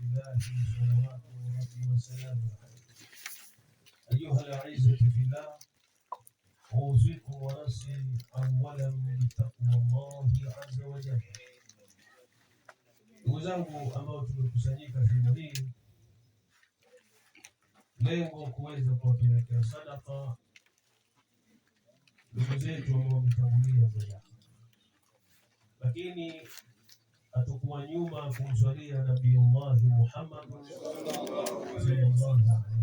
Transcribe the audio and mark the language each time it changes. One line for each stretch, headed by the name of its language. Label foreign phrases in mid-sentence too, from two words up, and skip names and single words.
Arabic: الله صلوات ربي وسلامه عليه. أيها الأعزة في الله، أوصيكم ونفسي أولا بتقوى الله عز وجل.
Swahili: Ndugu zangu ambao tumekusanyika sehemu hii, lengo kuweza kuwapelekea sadaka ndugu zetu ambao wametangulia mbele, lakini hatukuwa nyuma kumswalia Nabii Allah Muhammad
Arabic: صلى الله عليه وسلم.